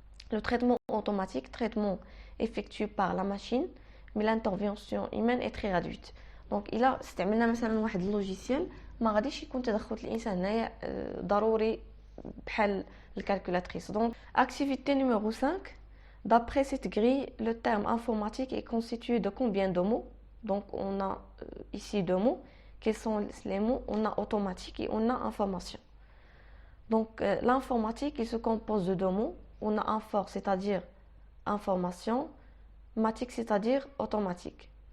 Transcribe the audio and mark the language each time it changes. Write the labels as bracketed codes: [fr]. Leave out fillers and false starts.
[fr] Le traitement automatique, traitement effectué par la machine, mais l'intervention humaine est très réduite. [ar] Donc إلا استعملنا مثلا واحد اللوجيسيال ما غاديش يكون تدخل الإنسان هنايا ضروري بحال الكالكولاتريس. [fr] Donc activité numéro 5. D'après cette grille, le terme informatique est constitué de combien de mots? Donc on a ici 2 mots. Quels sont les mots? On a automatique et on a information. Donc l'informatique, il se compose de 2 mots. On a infor, c'est-à-dire information, matique, c'est-à-dire automatique.